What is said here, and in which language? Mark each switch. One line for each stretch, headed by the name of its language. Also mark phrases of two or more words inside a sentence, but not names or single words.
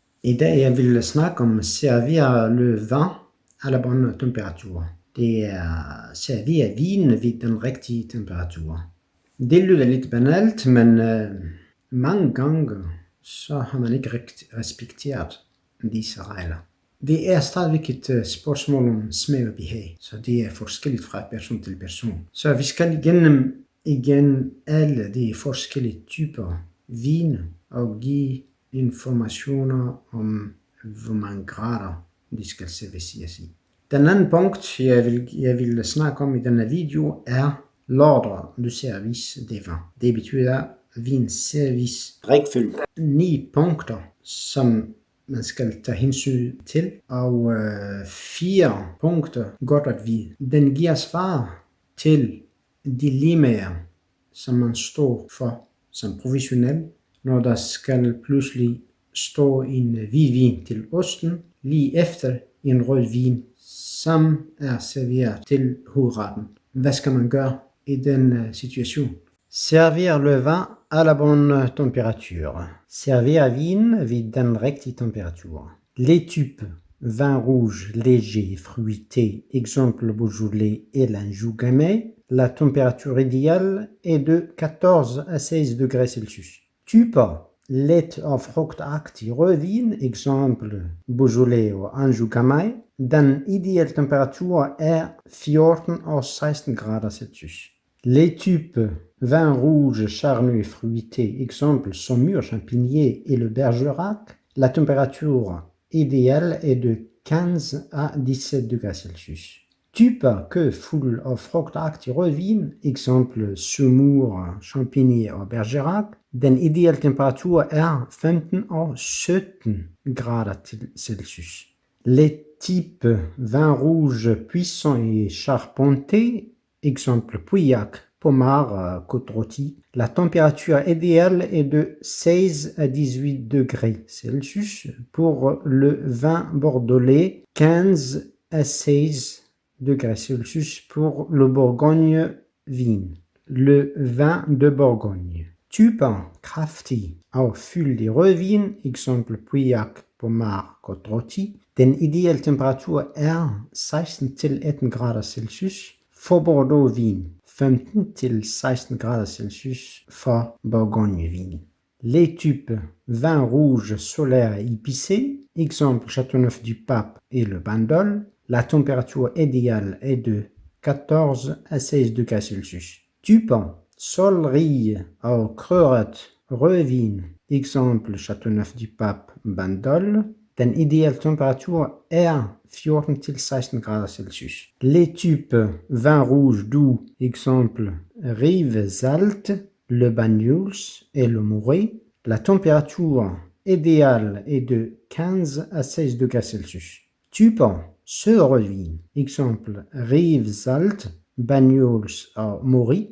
Danish: I dag jeg vil snakke om servere
French: le vin à la bonne temperatur.
Danish: Det er servere vin ved den rigtige temperatur. Det lyder lidt banalt, men mange gange så har man ikke respekteret disse regler. Det er stadigvæk et spørgsmål om smag og behag, så det er forskelligt fra person til person. Så vi skal igen alle de forskellige typer vin og give informationer om, hvor mange grader de skal serveres i. Den anden punkt, jeg vil snakke om i denne video,
French: er l'ordre de service des vins.
Danish: Det betyder vinservice rækkefølge. 9 punkter, som man skal tage hensyn til, og 4 punkter godt at vide. Den giver svar til dilemmaer, som man står for som professionel, når der skal pludselig stå en hvidvin til osten, lige efter en rød vin, som er serveret til hovedretten. Hvad skal man gøre i den situation?
French: Servir le vin à la bonne température.
Danish: Servir vin ved den rigtige temperatur.
French: Les types vin rouge léger fruité, exemple Beaujolais et l'Anjou Gamay. La température idéale est de 14 à 16 degrés Celsius.
Danish: Typer let og frugtagtig rødvin, eksempel Beaujolais og Anjou Gamay. Den ideelle temperatur er 14 og 16 grader Celsius.
French: Les types vin rouge charnu et fruité, exemple Saumur, Champigny et le Bergerac. La température idéale est de 15 à 17 degrés Celsius.
Danish: Typer que fuld og frugtagtig rødvin, eksempel Saumur, Champigny og Bergerac. Den ideelle temperatur er 15 og 17 grader Celsius.
French: Les types vin rouge puissant et charpenté, exemple Pauillac, Pommard, Côte-Rôtie. La température idéale est de 16 à 18 degrés Celsius. Pour le vin bordelais, 15 à 16 degrés Celsius pour le Bourgogne vin. Le vin de Bourgogne.
Danish: Typen kraftig og fyldig rødvin, eksempel Pauillac, Pommard, Côte-Rôtie. Den ideelle temperatur er 16-18 grader Celsius for Bordeaux vin, 15-16 grader Celsius for Bourgogne vin.
French: Les types vin rouge solaire épicé, exemple Châteauneuf-du-Pape et le Bandol. La température idéale est de 14 à 16 degrés Celsius.
Danish: Typen solrige og krøret rødvin, eksempel Châteauneuf-du-Pape, Bandol. Den ideelle temperatur er 14-16 grader Celsius.
French: Les types vin rouge doux, exemple Rivesaltes, le Banyuls et le Morée. La température idéale est de 15 à 16 degrés Celsius.
Danish: Typen sur rødvin, exemple Rivesaltes, Banyuls og Morée.